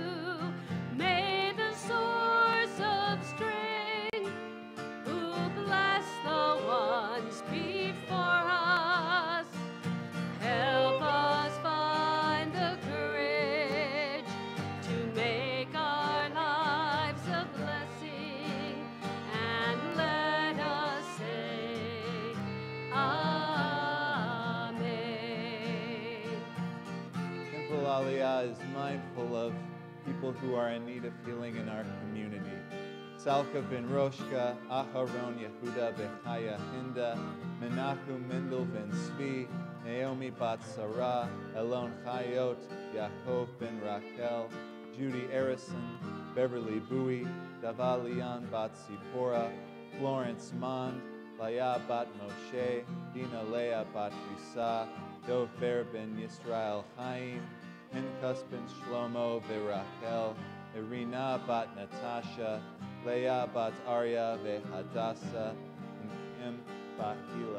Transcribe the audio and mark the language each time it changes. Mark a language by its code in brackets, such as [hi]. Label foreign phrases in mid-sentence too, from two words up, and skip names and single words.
[en] May the source of strength who bless the ones before us help us find the courage to make our lives a blessing, and let us say Amen. Temple Aliyah is mindful of people who are in need of healing in our community. Salka ben Roshka, Aharon Yehuda Bechaya Hinda, Menachem Mendel ben Svi, Naomi bat Sarah, Elon Chayot, Yaakov ben Rachel, Judy Arison, Beverly Bowie, Davalian bat Sipora, Florence Mond, Laya bat Moshe, Dina Leah bat Risa, Dover ben Yisrael Chaim, Pinchas ben Shlomo veRachel, Irina bat Natasha, Leah bat Arya veHadassah, and Kim bat Hila.